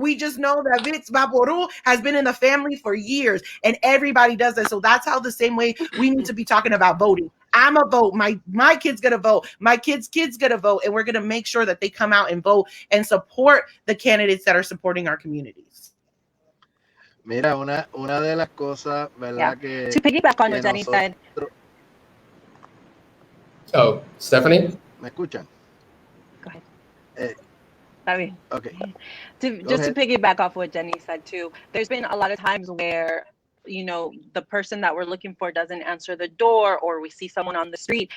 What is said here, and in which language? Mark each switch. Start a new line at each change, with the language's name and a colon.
English: We just know that Vicks Vaporub has been in the family for years, and everybody does that. So that's how the same way we need to be talking about voting. I'm a vote. My kid's gonna vote. My kid's gonna vote, and we're gonna make sure that they come out and vote and support the candidates that are supporting our communities.
Spanish: Mira, una de las cosas, ¿verdad?
English: Yeah. To piggyback on what Jenny said. Oh, Stephanie?
Spanish: ¿Me escuchan?
English: Go ahead. Okay. To piggyback off what Jenny said too, there's been a lot of times where the person that we're looking for doesn't answer the door, or we see someone on the street.